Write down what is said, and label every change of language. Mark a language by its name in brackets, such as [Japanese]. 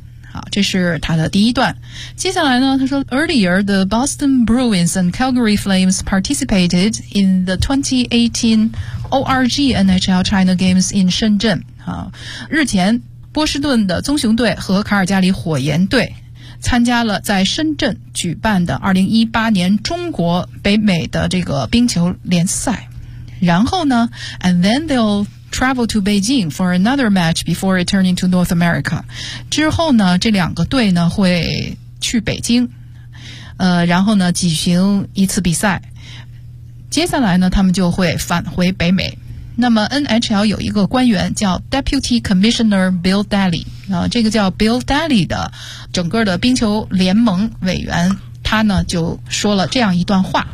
[Chinese] 好，这是他的第一段。接下来呢，他说 [English] Earlier, the Boston Bruins and Calgary Flames participated in the 2018 ORG NHL China Games in Shenzhen. [Chinese] 好，日前波士顿的棕熊队和卡尔加里火焰队参加了在深圳举办的2018年中国北美的这个冰球联赛。然后呢 [English] And then they'llTravel to Beijing for another match before returning to North America. [Chinese] 之后呢，这两个队呢会去北京，然后呢举行一次比赛。接下来呢，他们就会返回北美。那么 NHL 有一个官员叫 Deputy Commissioner Bill Daly， 这个叫 Bill Daly 的整个的冰球联盟委员，他呢就说了这样一段话。